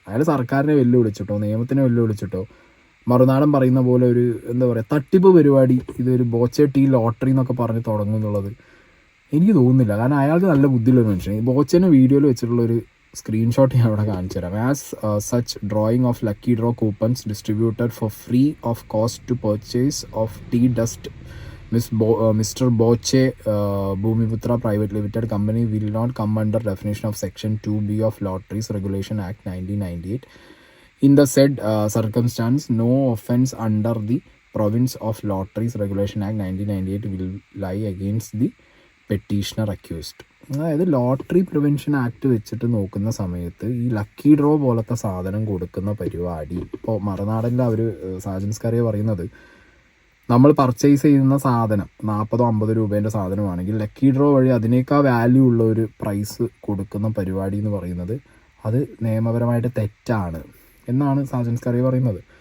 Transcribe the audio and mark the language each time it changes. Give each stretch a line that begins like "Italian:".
Malayalam: അയാൾ സർക്കാരിനെ വെല്ലുവിളിച്ചിട്ടോ നിയമത്തിനെ വെല്ലുവിളിച്ചിട്ടോ മറുനാടൻ പറയുന്ന പോലെ ഒരു എന്താ പറയുക തട്ടിപ്പ് പരിപാടി ഇതൊരു ബോച്ചെ ടീ ലോട്ടറി എന്നൊക്കെ പറഞ്ഞ് തുടങ്ങും എന്നുള്ളത് എനിക്ക് തോന്നുന്നില്ല. കാരണം അയാൾക്ക് നല്ല ബുദ്ധിയുള്ളൊരു മനുഷ്യൻ. ഈ ബോച്ചനെ വീഡിയോയിൽ വെച്ചിട്ടുള്ളൊരു സ്ക്രീൻഷോട്ട് ഞാൻ അവിടെ കാണിച്ചു തരാം.
English: As such drawing of lucky draw coupons distributed for free of cost to purchase of tea dust Mr. Boche Bhumiputra Private Limited Company will not come under definition of Section 2B of Lotteries Regulation Act 1998. In the said circumstance, no offence under the Province of Lotteries Regulation Act 1998 will lie against the petitioner accused.
Malayalam: അതായത് lottery prevention act വെച്ചിട്ട് നോക്കുന്ന സമയത്ത് ഈ lucky draw പോലത്തെ സാധനം കൊടുക്കുന്ന പരിപാടി ഇപ്പോൾ മറുനാടനിൽ അവർ സാജൻസ്കാരെ പറയുന്നത്, നമ്മൾ പർച്ചേസ് ചെയ്യുന്ന സാധനം 40-50 രൂപേൻ്റെ സാധനമാണെങ്കിൽ ലക്കി ഡ്രോ വഴി അതിനേക്കാൾ വാല്യൂ ഉള്ള ഒരു പ്രൈസ് കൊടുക്കുന്ന പരിപാടി എന്ന് പറയുന്നത് അത് നിയമപരമായിട്ട് തെറ്റാണ് എന്നാണ് സാജൻസ്കാരെ പറയുന്നത്.